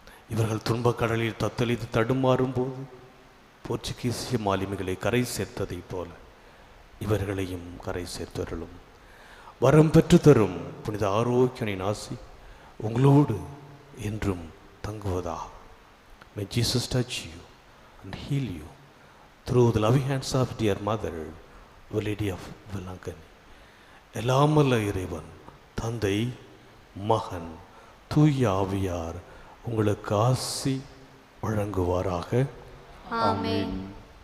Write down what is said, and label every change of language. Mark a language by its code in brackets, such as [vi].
[ta] இவர்கள் துன்பக் கடலில் தத்தளித்து தடுமாறும் போது போர்ச்சுகீசிய மாலுமிகளை கரை சேர்த்ததைப் போல இவர்களையும் கரை சேர்த்தருளும். வரம் பெற்று தரும் புனித ஆரோக்கியனின் ஆசி உங்களோடு என்றும் தங்குவதா. [en] May Jesus touch you and heal you through the loving hands of dear mother, the Lady of Velangani. [ta] எல்லாம் வல்ல இறைவன் தந்தை, மகன், தூய ஆவியார் உங்களுக்கு ஆசி வழங்குவாராக. ஆமென்.